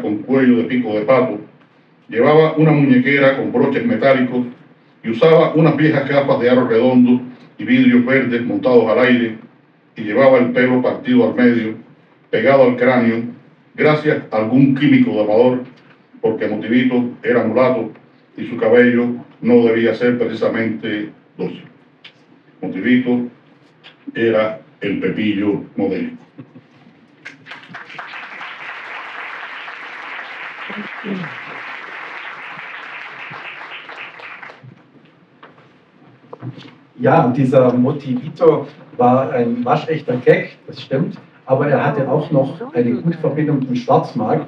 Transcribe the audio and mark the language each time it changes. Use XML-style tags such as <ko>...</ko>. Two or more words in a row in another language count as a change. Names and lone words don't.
<es>con cuello de pico de pato, llevaba una muñequera con broches metálicos y usaba unas viejas gafas de aro redondo y vidrios verdes montados al aire, y llevaba el pelo partido al medio, pegado al cráneo, gracias a algún químico domador, porque Motivito era mulato y su cabello no debía ser precisamente dócil. Motivito era el Pepillo modélico.</es> <de>Ja, dieser Motivito war ein waschechter Gag, das stimmt, aber er hatte auch noch eine gute Verbindung zum Schwarzmarkt.</de>